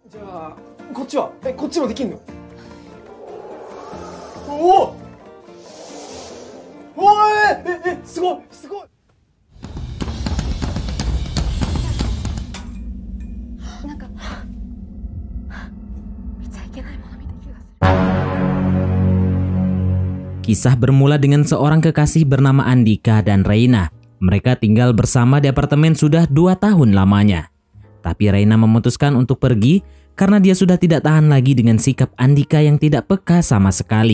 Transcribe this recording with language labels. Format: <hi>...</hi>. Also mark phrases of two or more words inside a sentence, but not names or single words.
<ja>じゃあこっちはこっちもできんの？おおおいすごいすごい。なんか見ちゃいけないもの見た気がする。</ja> <id>Kisah bermula dengan seorang kekasih bernama Andika dan Reina. Mereka tinggal bersama di apartemen sudah 2 tahun lamanya. Tapi Reina memutuskan untuk pergi karena dia sudah tidak tahan lagi dengan sikap Andika yang tidak peka sama sekali.</id>